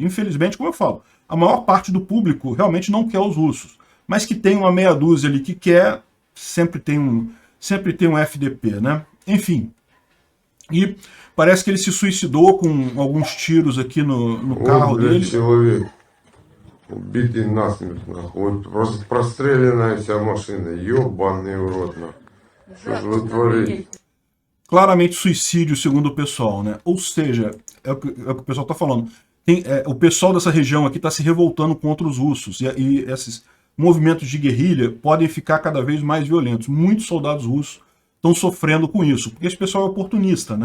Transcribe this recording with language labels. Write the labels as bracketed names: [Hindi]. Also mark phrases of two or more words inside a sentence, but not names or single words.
[Portuguese] Infelizmente, como eu falo, a maior parte do público realmente não quer os russos, mas que tem uma meia dúzia ali que quer, sempre tem um FDP, né? Enfim, e parece que ele se suicidou com alguns tiros aqui no carro dele. [Russian] Человек, убитый насмерть, нахуй. Вот просто простреленная вся машина. Ёбаный в рот, нахуй. Что же вы творите? [Portuguese] Claramente suicídio, segundo o pessoal, né? Ou seja, é o que o pessoal está falando. O pessoal dessa região aqui está se revoltando contra os russos. E esses movimentos de guerrilha podem ficar cada vez mais violentos. Muitos soldados russos estão sofrendo com isso, porque esse pessoal é oportunista, né?